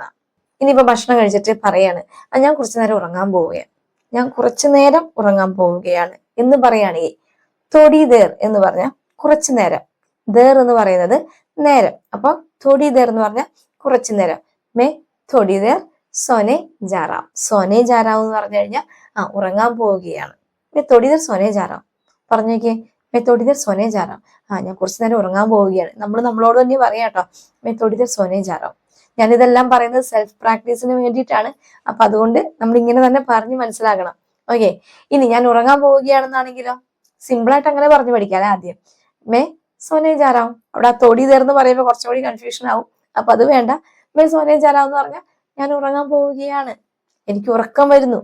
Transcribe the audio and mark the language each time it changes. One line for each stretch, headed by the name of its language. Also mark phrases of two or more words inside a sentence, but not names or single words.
Malayalam: ഇനിയിപ്പോ ഭക്ഷണം കഴിച്ചിട്ട് പറയാണ് ഞാൻ കുറച്ചു നേരം ഉറങ്ങാൻ പോവുകയാണ്, ഞാൻ കുറച്ചു നേരം ഉറങ്ങാൻ പോവുകയാണ് എന്ന് പറയുകയാണെങ്കിൽ
Hindi: थोड़ी देर
Malayalam: എന്ന് പറഞ്ഞാൽ കുറച്ചു നേരം. ദേർ എന്ന് പറയുന്നത് നേരം. അപ്പൊ
Hindi: थोड़ी देर
Malayalam: എന്ന് പറഞ്ഞാൽ കുറച്ചു നേരം.
Hindi: मैं थोड़ी देर सोने जारां. सोने जारां
Malayalam: എന്ന് പറഞ്ഞു കഴിഞ്ഞാൽ ഉറങ്ങാൻ പോവുകയാണ്.
Hindi: मैं थोड़ी देर सोने जारां. പറഞ്ഞേക്കേ, मैं थोड़ी देर सोने जा रहा हूँ.
Malayalam: ഞാൻ കുറച്ചു നേരം ഉറങ്ങാൻ പോവുകയാണ്. നമ്മൾ നമ്മളോട് തന്നെ പറയാം കേട്ടോ.
Hindi: मैं थोड़ी देर सोने जा रहा हूँ.
Malayalam: ഞാനിതെല്ലാം പറയുന്നത് സെൽഫ് പ്രാക്ടീസിന് വേണ്ടിയിട്ടാണ്. അപ്പൊ അതുകൊണ്ട് നമ്മൾ ഇങ്ങനെ തന്നെ പറഞ്ഞ് മനസ്സിലാക്കണം. ഓക്കെ, ഇനി ഞാൻ ഉറങ്ങാൻ പോവുകയാണെന്നാണെങ്കിലോ സിമ്പിൾ ആയിട്ട് അങ്ങനെ പറഞ്ഞു പഠിക്കാം ആദ്യം.
Hindi: मैं सोने जारावुं.
Malayalam: അവിടെ ആ തൊടി തീർന്ന് പറയുമ്പോൾ കുറച്ചുകൂടി കൺഫ്യൂഷൻ ആവും. അപ്പൊ അത് വേണ്ട.
Hindi: मैं सोने जारावुं
Malayalam: എന്ന് പറഞ്ഞാൽ ഞാൻ ഉറങ്ങാൻ പോവുകയാണ്, എനിക്ക് ഉറക്കം വരുന്നു.